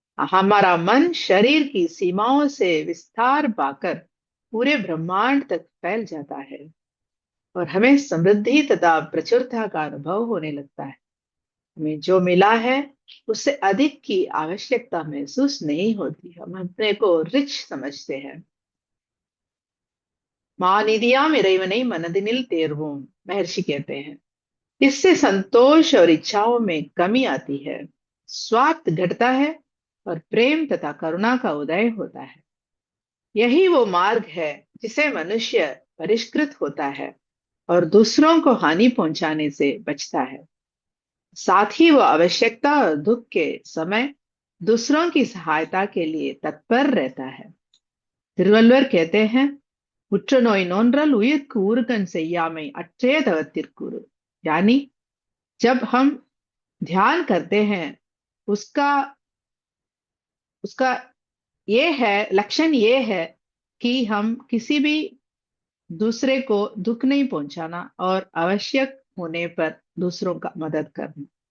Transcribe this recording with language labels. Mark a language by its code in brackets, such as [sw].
[hi] हमारा मन शरीर की सीमाओं से विस्तार पाकर पूरे ब्रह्मांड तक फैल जाता है और हमें समृद्धि तथा प्रचुरता का अनुभव होने लगता है। हमें जो मिला है उससे अधिक की आवश्यकता महसूस नहीं होती। हम अपने को रिच समझते हैं। [ta] மாநிதியாம் இறைவனை மனதினில் தேர்வோம், [hi] महर्षि कहते हैं। इससे संतोष और इच्छाओं में कमी आती है, स्वार्थ घटता है और प्रेम तथा करुणा का उदय होता है। यही वो मार्ग है जिसे मनुष्य परिष्कृत होता है और दूसरों को हानि पहुंचाने से बचता है। साथ ही वो आवश्यकता और दुख के समय दूसरों की सहायता के लिए तत्पर रहता है। [ta] திருவள்ளுவர் [hi] कहते हैं, [ta] புற்றுநோய் நோன்றல் உயிர்க்கு ஊறுகண் செய்யாமை அற்றே தவத்திற்குறு। [hi] यानी जब हम ध्यान करते हैं, उसका उसका ये है, लक्षण ये है कि हम किसी भी दूसरे को दुख नहीं पहुंचाना और आवश्यक होने पर दूसरों का मदद करना।